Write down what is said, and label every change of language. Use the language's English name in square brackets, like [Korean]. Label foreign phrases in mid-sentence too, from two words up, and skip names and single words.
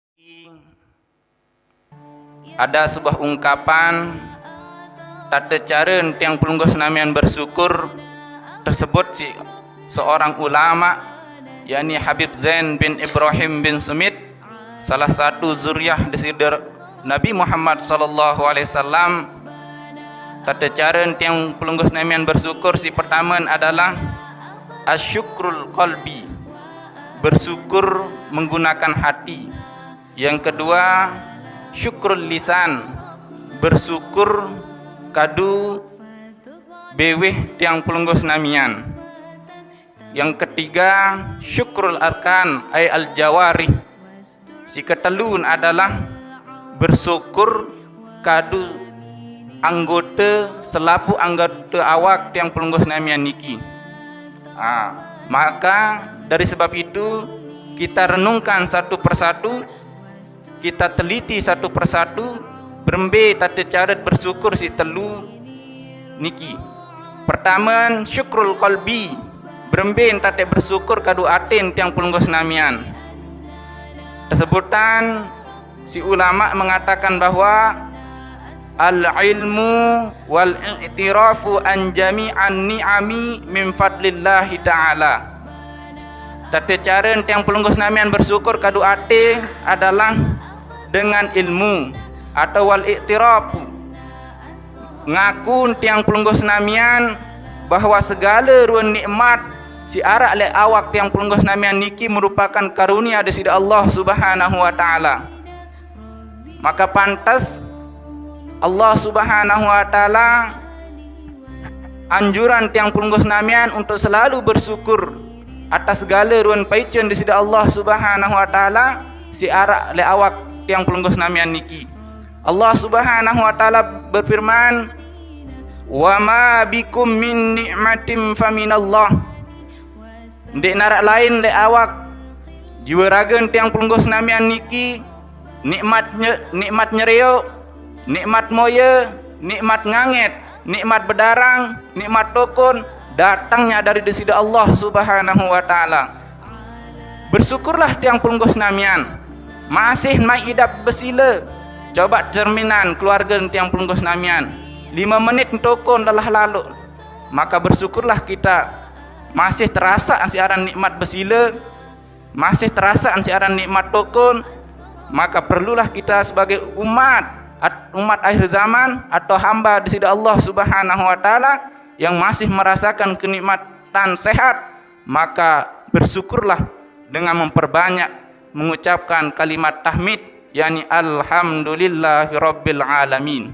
[Indonesian] Ada sebuah ungkapan tata cara [Sasak] tiang pelungguh senamian [Indonesian] bersyukur tersebut si seorang ulama, yakni Habib Zain bin Ibrahim bin Sumit, salah satu zuriyah daripada Nabi Muhammad [Arabic] sallallahu alaihi wasallam. [Indonesian] Tata cara [Sasak] tiang pelungguh senamian [Indonesian] bersyukur si pertama adalah [Arabic] asyukrul qalbi, [Indonesian] bersyukur menggunakan hati. Yang kedua, [Arabic] syukrul lisan, [Sasak] bersyukur kadu beweh tiang pelungguh senamian. [Indonesian] Yang ketiga, [Arabic] syukrul arkan ay al jawarih, [Sasak] si ketelun adalah bersyukur kadu anggota selapu anggota awak tiang pelungguh senamian niki. [Indonesian] Maka dari sebab itu kita renungkan satu persatu, kita teliti satu persatu, [Sasak] berembe tata cara bersyukur si telu niki. Pertama, [Arabic] syukrul qalbi, [Sasak] berembe tata bersyukur kadu atin tiang pelungguh senamian. [Indonesian] Tersebutkan si ulama mengatakan bahwa [Arabic] al-ilmu wal i'tirafu an jami'an ni'ami min fadlillahi ta'ala. [Indonesian] Tata cara [Sasak] tiang pelungguh senamian bersyukur kadu ate [Indonesian] adalah dengan ilmu atau wal i'tiraf, ngaku [Sasak] tiang pelungguh senamian [Indonesian] bahwa segala ruang nikmat si arak le awak [Sasak] tiang pelungguh senamian niki [Indonesian] merupakan karunia dari Allah [Arabic] Subhanahu wa taala. [Indonesian] Maka pantas Allah [Arabic] Subhanahu wa taala [Indonesian] anjuran [Sasak] tiang pelungguh senamian [Indonesian] untuk selalu bersyukur atas segala ruang paicun di sisi Allah [Arabic] Subhanahu wa taala [Sasak] si arak le awak tiang pelungguh senamian niki. [Indonesian] Allah [Arabic] Subhanahu wa taala [Indonesian] berfirman, [Arabic] "Wa ma bikum min ni'matin faminallah." [Sasak] Ndek narak lain le awak jiwa raga tiang pelungguh senamian niki nikmat nyeriuk, nikmat moya, nikmat nganget, nikmat bedarang, nikmat tokon [Indonesian] datangnya dari sisi Allah [Arabic] Subhanahu wa taala. [Indonesian] Bersyukurlah [Sasak] tiang pelungguh senamian masih mai [Indonesian] hidup bersila. Coba cerminan keluarga [Sasak] tiang pelungguh senamian [Indonesian] 5 menit tokon telah lalu, maka bersyukurlah kita masih terasa siaran nikmat bersila, masih terasa siaran nikmat tokon. Maka perlulah kita sebagai umat akhir zaman atau hamba di sisi Allah [Arabic] Subhanahu wa taala [Indonesian] yang masih merasakan kenikmatan sehat, maka bersyukurlah dengan memperbanyak mengucapkan kalimat tahmid, yakni [Arabic] alhamdulillahirabbil alamin.